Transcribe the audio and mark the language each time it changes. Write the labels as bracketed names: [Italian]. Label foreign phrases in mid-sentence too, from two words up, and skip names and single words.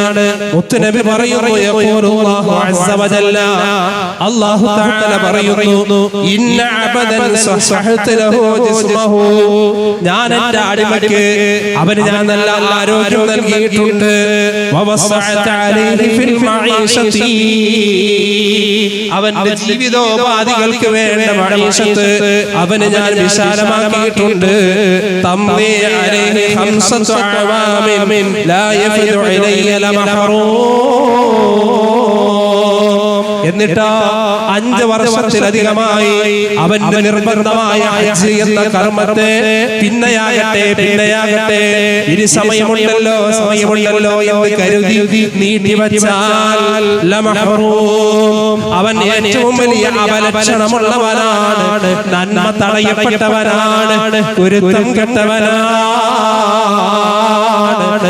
[Malayalam] മുത്തുനബി പറയുന്നു, [Arabic] يقول الله عز وجل, الله تعالى [Malayalam] പറയുന്നു, [Arabic] إن عبدا صححت له جسمه, [Malayalam] ഞാൻ എൻ്റെ അടിമയ്ക്ക് അവന് ഞാൻ നല്ല ആരോഗ്യം നൽകിയിട്ടുണ്ട്. [Arabic] ووسعت عليه في المعيشة, [Malayalam] അവന്റെ ജീവിതോപാധികൾക്ക് വേണ്ട മഈശത്ത് അവന് ഞാൻ വിശാലമാക്കിയിട്ടുണ്ട്. [Arabic] تمضي عليه خمسة أعوام لا يفد إلي لمحروم. [Malayalam] എന്നിട്ട് 5 വർഷത്തിലധികമായി അവന്റെ നിർബന്ധമായ ഹജ്ജ് എന്ന കർമ്മത്തെ പിന്നെയാകട്ടെ ഇനി സമയമുണ്ടല്ലോ എന്ന് കരുതി നീട്ടിവച്ചാൽ അവൻ ഏറ്റവും വലിയ അപലക്ഷണമുള്ളവനാണ്, നന്മ തടയപ്പെട്ടവനാണ്, കുരുത്തം കെട്ടവനാണ്.